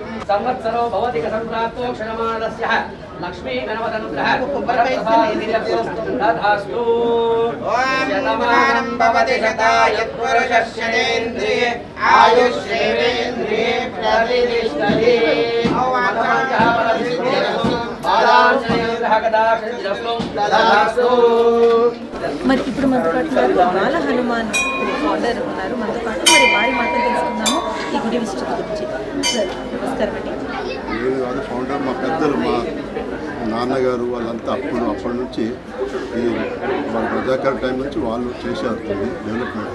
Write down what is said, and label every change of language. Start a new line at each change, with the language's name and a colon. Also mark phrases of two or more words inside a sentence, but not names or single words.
Sanskrit: संवत्सरो भवति संप्राप्तो क्षणमानस्य लक्ष्मी गणपतनुग्रह वरप्रसादिरस्तु तथास्तु शतमानं भवति शतायुष्पुरुषस्येवेन्द्रिये आयुष्येवेन्द्रिये प्रतिष्ठति मनोवांचा बलसिद्धिरस्तु
Telugu: మరి ఇప్పుడు మనతో పాటు బాల హనుమాన్ ఫౌండర్ ఉన్నారు మనతో పాటు. మరి వారి మాటలు తెలుసుకుందాము ఈ గుడి విశిష్టత గురించి. సార్ నమస్కారం అండి. నేను కాదు ఫౌండర్, మా పెద్దలు, మా నాన్నగారు వాళ్ళంతా అప్పటి నుంచి ఈ రజాకర్ టైం నుంచి వాళ్ళు చేశారు డెవలప్మెంట్.